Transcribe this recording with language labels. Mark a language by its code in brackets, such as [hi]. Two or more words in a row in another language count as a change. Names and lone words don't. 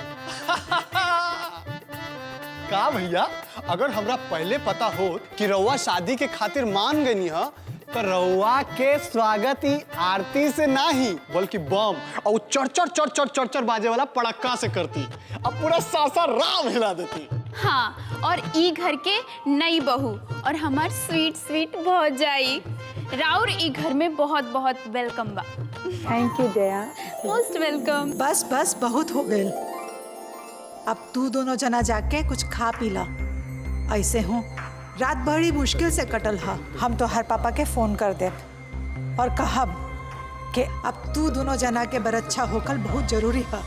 [bho] का भैया, अगर हमरा पहले पता हो कि रउआ शादी के खातिर मान गई है तो रउआ के स्वागत ही आरती से नहीं बल्कि बम और चढ़ चढ़ चढ़ चढ़ चढ़ चढ़ बाजे वाला पड़क्का से करती, अब पूरा सासाराम हिला देती। हाँ, और ई घर के नई बहू और हमार [en] sweet sweet [bho] भौजाई राउर ई घर में बहुत बहुत वेलकम बा। [en] Thank you जया। Most welcome. [bho] बस बस बहुत हो गए। अब तू दोनों जना जाके कुछ खा पी ला। ऐसे हूँ रात बड़ी मुश्किल से कटल हा। हम तो हर पापा के फोन कर दे और कहब कि अब तू दोनों जना के बरच्छा होकर बहुत जरूरी है।